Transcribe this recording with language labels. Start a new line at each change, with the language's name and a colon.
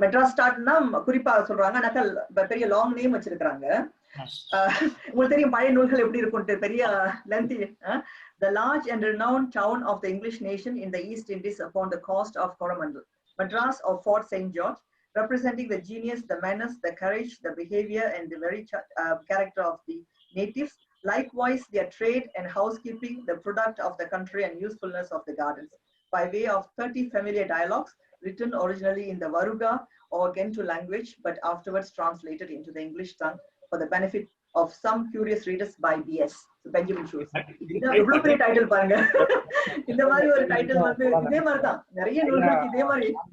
Tamil: மெட்ராஸ் ஸ்டார்ட்னா குறிப்பா சொல்றாங்க, நக்கல் பெரிய லாங் நேம் வச்சிருக்காங்க. உங்களுக்கு தெரியும் பழைய நூல்கள் எப்படி இருக்கும், பெரிய lengthy.
English: The large and renowned town of the English nation in the East Indies upon the coast of Coromandel, Madras or Fort St. George, representing the genius, the manners, the courage, the behavior, and the very character of the natives. Likewise, their trade and housekeeping, the product of the country and usefulness of the gardens, by way of 30 familiar dialogues, written originally in the Varuga or Gentoo language, but afterwards translated into the English tongue for the benefit of some curious readers by B.S.
Tamil: Benjamin Schultz. எவ்வளவு பெரிய title பாருங்க. இந்த மாதிரி ஒரு title வந்து இதே மாதிரிதான் நிறைய நூல்களுக்கு இதே மாதிரி.